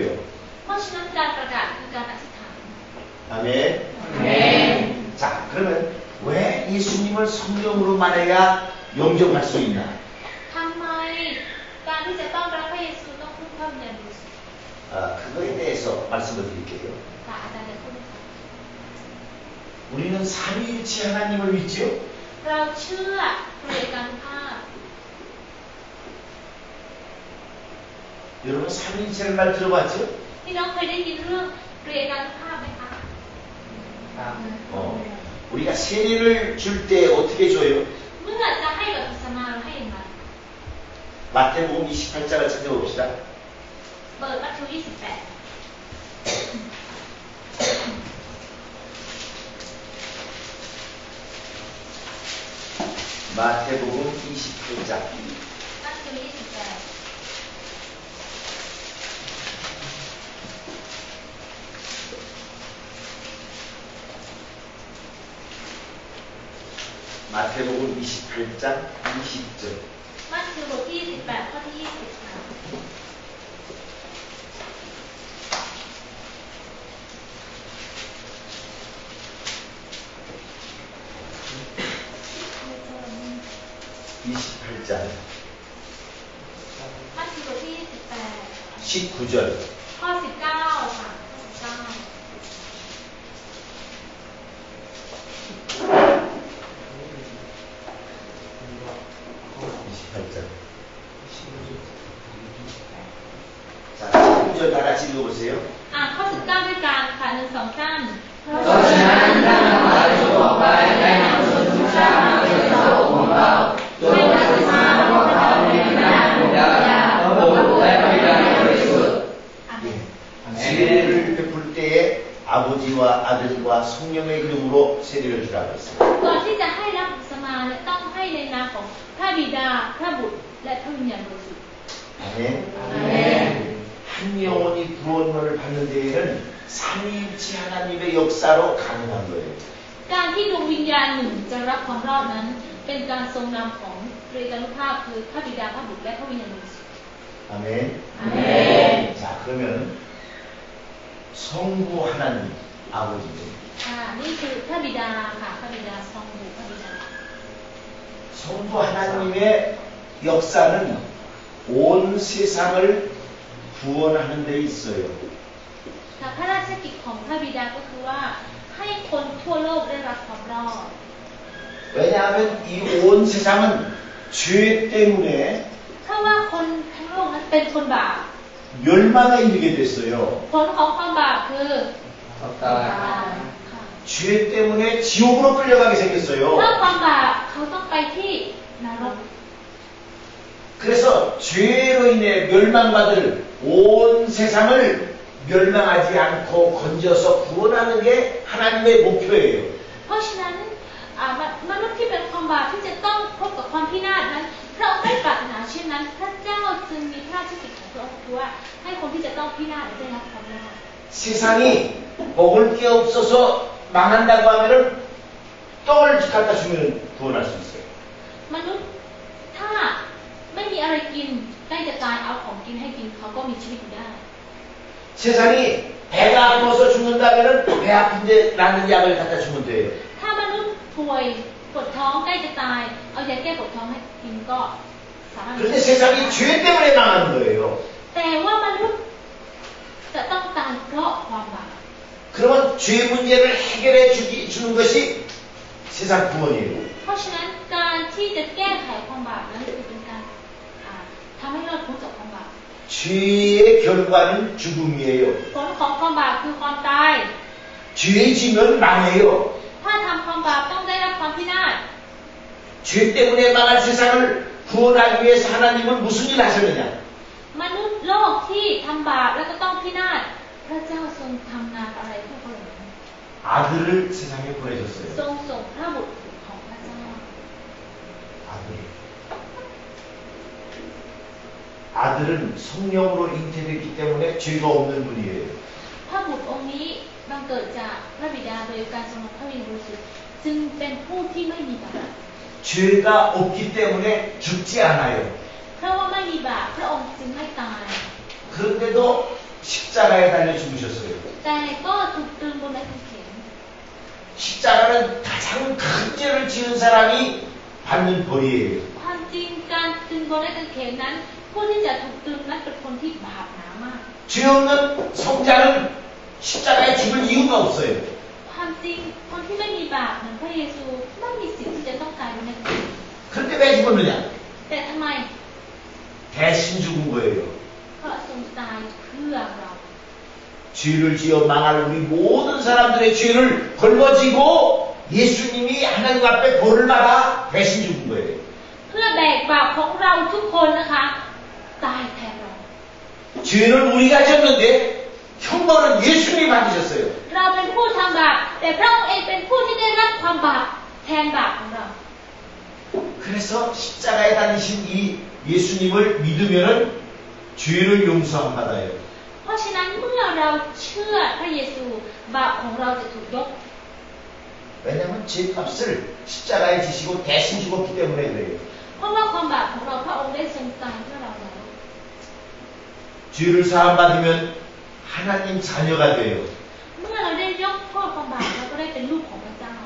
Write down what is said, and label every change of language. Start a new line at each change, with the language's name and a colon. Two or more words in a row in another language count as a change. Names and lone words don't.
Thai: เพราะฉะนั้นการประกาศคือการอธิษฐาน
Korean: 아멘. 아멘. 자, 그러면 왜 예수님을 성령으로 말해야 영접할 수 있나?
Thai: ทำไมการที่จะต้อนรับพระเยซูต้องพึ่งพระวิญญาณบริสุทธิ์
Korean: 그거에 대해서 말씀을 드릴게요.
Thai: ค่ะอาจารย์จะพูดให้ฟัง
Korean: 우리는 삼위일체 하나님을 믿죠?
Thai: เราเชื่อเปลี่ยนการภาพ
Korean: 여러분 삼위일체를 말 들어봤죠?
Thai: พี่น้องเคยได้ยินเรื่องเปลี่ยนการภาพไหมคะ
Korean: 우리가 세례를 줄 때 어떻게 줘요?
Thai: เมื่อจะให้บัพติศมาเราให้อย่างไร
Korean: 마태복음 28장을 찾아봅시다.
Thai: เปิดมัทธิว 28
Korean: 마태복음 28장.
Thai: มัทธิว 28
Korean: 마태복음 28장 20절.
Thai: มัทธิวบทที่ 28 ข้อที่ 20 ค่ะ
Korean: 28장
Thai: มัทธิวบทที่
Korean: 19절.
Thai: 28 ข้อ 19 ค่ะข้อ 19
Korean: 28장. 자, 19절 다 같이 읽어보세요.
Thai: อ่านข้อ 19 ด้วยกันค่ะ1 2 3 เพราะฉะนั้นท่านทั้งหลายจงออกไปและนำชนทุกชาติมาเป็นสาวกของเราจงบัพติศมาพวกเขาในนามของพระบิดาพระบุตรและพระวิญญาณบริสุทธิ์
Korean: 세례를 베풀 때에 아버지와 아들과 성령의 이름으로 세례를 주라고 했어요.
Thai: ก่อนที่จะให้รับบัพติศมาเนี่ยต้องให้ในนามของพระบิดาพระบุตรและพระวิญญาณบริสุทธิ์
Korean: 아멘. 아멘. 한 영혼이 구원을 받는 데에는 삼위일체 하나님의 역사로 가능한 거예요.
Thai: การที่ดวงวิญญาณหนึ่งจะรับความรอดนั้น เป็นการทรงนำของเตรียมภาพคือพระบิดาพระบุตรและพระวิญญาณบริสุทธิ์
Korean: 아멘. 아멘. 자, 그러면 성부 하나님 아버지죠.
Thai: นี่คือพระบิดาค่ะพระบิดาทรงบุตรพระบิดา
Korean: 성부 하나님의 역사는 온 세상을 구원하는 데 있어요.
Thai: ค่ะพระราชกิจของพระบิดาก็คือว่าให้คนทั่วโลกได้รับความรอด
Korean: 왜냐하면 이 온 세상은 죄 때문에
Thai: ถ้าว่าคนทั้งโลกนั้นเป็นคนบาป
Korean: 멸망에 이르게 됐어요.
Thai: ผลของความบาปคือ
Korean: 없다.
Thai: ค่ะ
Korean: 죄 때문에 지옥으로 끌려가게 생겼어요.
Thai: ถ้าความบาปเขาต้องไปที่นรก
Korean: 그래서 죄로 인해 멸망받을 온 세상을 멸망하지 않고 건져서 구원하는 게 하나님의 목표예요.
Thai: เพราะฉะนั้นมนุษย์ที่เป็นความบาปที่จะต้องพบกับความพินาศนั้นพระองค์ได้ปรารถนาเช่นนั้นพระเจ้าจึงมีพระราชกิจของพระองค์คือว่าให้คนที่จะต้องพินาศได้รับความรอด
Korean: 세상이 먹을 게 없어서 망한다고 하면은 떡을 갖다 주면 구원할 수 있어요.
Thai: มนุษย์ถ้าไม่มีอะไรกินใกล้จะตายเอาของกินให้กินเขาก็มีชีวิตอยู่ได้
Korean: 세상이 배가 아파서 죽는다면은 배 아픈데 나는 약을 갖다 주면 돼요.
Thai: ถ้ามนุษย์ป่วยปวดท้องใกล้จะตายเอายาแก้ปวดท้องให้กินก็สามารถ
Korean: 그런데 세상이 죄 때문에 망하는 거예요.
Thai: แต่ว่ามนุษย์จะต้องตายเพราะความบาป
Korean: 그러면 죄 문제를 해결해 주는 것이 세상 구원이에요.
Thai: เพราะฉะนั้นการที่จะแก้ไขความบาปนั้นคือเป็นการทำให้เราพ้นจากความบาป
Korean: 죄의 결과는 죽음이에요.
Thai: ผลของความบาปคือความตาย
Korean: 죄 지면 망해요.
Thai: ถ้าทำความบาปต้องได้รับความพินาศ
Korean: 죄 죄 때문에 망할 세상을 구원하기 위해서 하나님은 무슨 일을 하셨느냐?
Thai: มนุษย์โลกที่ทำบาปแล้วก็ต้องพินาศพระเจ้าทรงทำงานอะไรเพื่อเขาเหล่านั้น
Korean: 아들을 세상에 보내셨어요.
Thai: ทรงส่งพระบุตรของพระเจ้า
Korean: 아들은 성령으로 잉태됐기 때문에 죄가 없는 분이에요.
Thai: พระบุตรองค์นี้บังเกิดจากพระบิดาโดยการทรงรับพระวิญญาณบริสุทธิ์จึงเป็นผู้ที่ไม่มีบาป
Korean: 죄가 없기 때문에 죽지 않아요.
Thai: เพราะว่าไม่มีบาปพระองค์จึงไม่ตาย
Korean: 그런데도 십자가에 달려 죽으셨어요.
Thai: แต่ก็ถูกตรึงบนไม้กางเขน
Korean: 십자가는 가장 큰 죄를 지은 사람이 받는 벌이에요.
Thai: ความจริงการตรึงบนไม้กางเขนนั้นผู้ที่จะถูกตรึงนั้นเป็นคนที่บาปหนามาก
Korean: 죄 없는 성자는 십자가에 죽을 이유가 없어요.
Thai: ความจริงคนที่ไม่มีบาปเหมือนพระเยซูไม่มีสิทธิ์ที่จะต้องตายบนไม้กางเขน
Korean: 그런데 왜 죽었느냐?
Thai: แต่ทำไม
Korean: 대신 죽은 거예요.
Thai: เพราะทรงตายเพื่อเรา
Korean: 죄를 지어 망할 우리 모든 사람들의 죄를 걸머지고 예수님이 하나님 앞에 벌을 받아 대신 죽은 거예요.
Thai: เพื่อแบกบาปของเราทุกคนนะคะตายแทนเรา
Korean: 죄는 우리가 졌는데 형벌은 예수님이 받으셨어요.
Thai: เราเป็นผู้ทำบาปแต่พระองค์เองเป็นผู้ที่ได้รับความบาปแทนบาปของเรา
Korean: 그래서 십자가에 달리신 이 예수님을 믿으면은 죄를 용서함 받아요.
Thai: เพราะฉะนั้นเมื่อเราเชื่อพระเยซูบาปของเราจะถูกยก
Korean: 왜냐하면 죄값을 십자가에 지시고 대신 죽었기 때문에 그래요.
Thai: เพราะว่าความบาปของเราพระองค์ได้ทรงตายเพื่อเราแล้ว
Korean: 죄를 사함 받으면 하나님 자녀가 돼요.
Thai: เมื่อเราได้ยกโทษความบาปเราก็ได้เป็นลูกของพระเจ้า